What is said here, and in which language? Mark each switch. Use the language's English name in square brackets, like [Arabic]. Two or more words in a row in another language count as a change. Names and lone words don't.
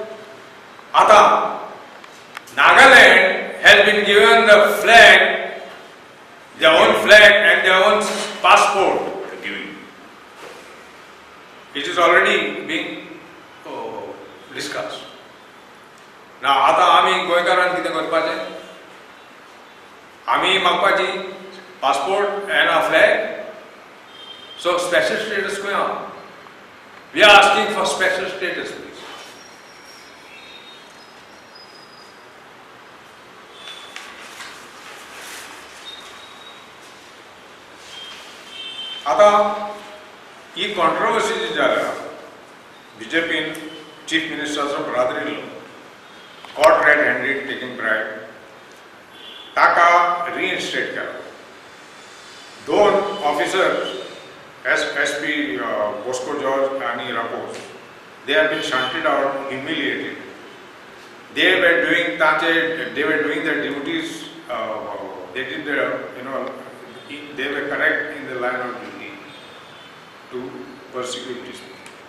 [English] Ata Nagaland has been given the flag, their own flag and their own passport giving. It is already being discussed. Now, [Konkani] आता आमी गोंयकारान कितें करपाचें? आमी मागपाची [English] passport and a flag. So special status going on. We are asking for special status, please. [Konkani] आता ही controversy जी जाला, [English] BJP Chief Minister's brother-in-law caught red-handed taking bribe, [Konkani] ताका reinstate केला. [English] दोन officers, SP Bosco George and Rapos, they have been shunted out, humiliated. They were doing their duties. They did their, they were correct in the line of duty to persecute these people.